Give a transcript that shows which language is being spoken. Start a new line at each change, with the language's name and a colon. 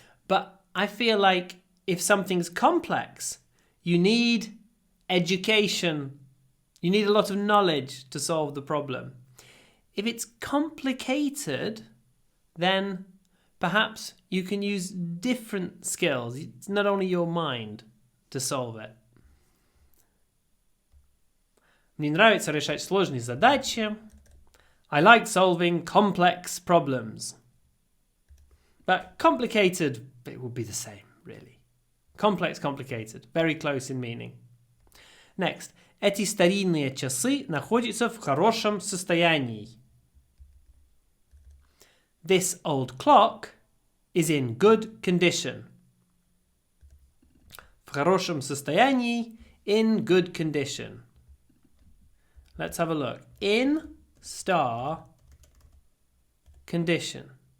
English: But I feel like if something's complex, you need education. You need a lot of knowledge to solve the problem. If it's complicated, then perhaps you can use different skills. It's not only your mind to solve it.
Russian: Мне нравится решать сложные задачи.
English: I like solving complex problems. But complicated, it would be the same, really. Complex, complicated. Very close in meaning. Next.
Russian: Эти старинные часы находятся в хорошем состоянии.
English: This old clock is in good condition.
Russian: В хорошем состоянии,
English: in good condition. Let's have a look. In star condition.